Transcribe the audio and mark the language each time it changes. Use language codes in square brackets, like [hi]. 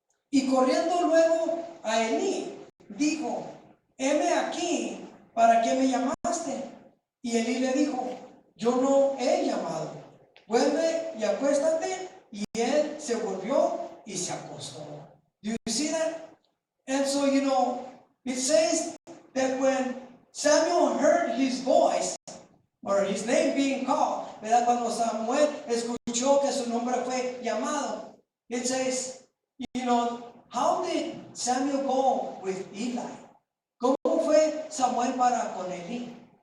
[es] Y corriendo luego a Elí, dijo, heme aquí, ¿para qué me llamaste? Y Elí le dijo, yo no he llamado, vuelve y acuéstate. Y él se volvió y se acostó. [en] Do you see that? And so, it says that when Samuel heard his voice, or his name being called, ¿verdad? [es] Cuando Samuel escuchó que su nombre fue llamado, [en] it says, how did Samuel go with Eli? [es] ¿Cómo fue Samuel para con Elí?